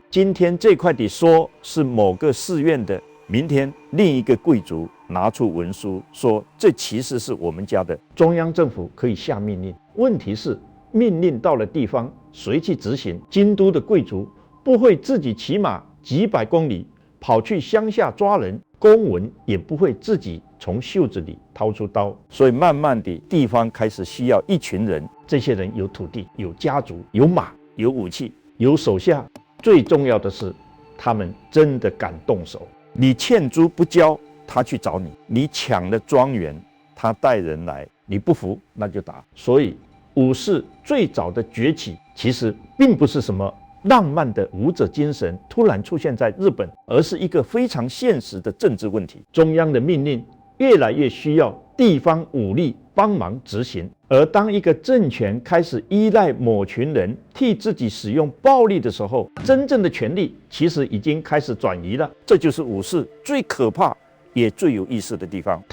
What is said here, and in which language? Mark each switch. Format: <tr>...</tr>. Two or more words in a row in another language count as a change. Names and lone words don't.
<zh>今天這塊地說是某個寺院的，明天另一個貴族拿出文書說這其實是我們家的。中央政府可以下命令，問題是命令到了地方誰去執行？京都的貴族不會自己騎馬幾百公里跑去鄉下抓人，公文也不會自己從袖子裡掏出刀，所以慢慢的地方開始需要一群人。這些人有土地，有家族，有馬，有武器，有手下，最重要的是他們真的敢動手。你欠租不交，他去找你；你搶了莊園，他帶人來，你不服那就打。所以武士最早的崛起其實並不是什麼浪漫的武者精神突然出現在日本，而是一個非常現實的政治問題。中央的命令越來越需要地方武力幫忙執行，而當一個政權開始依賴某群人替自己使用暴力的時候，真正的權力其實已經開始轉移了。這就是武士最可怕也最有意思的地方。</zh>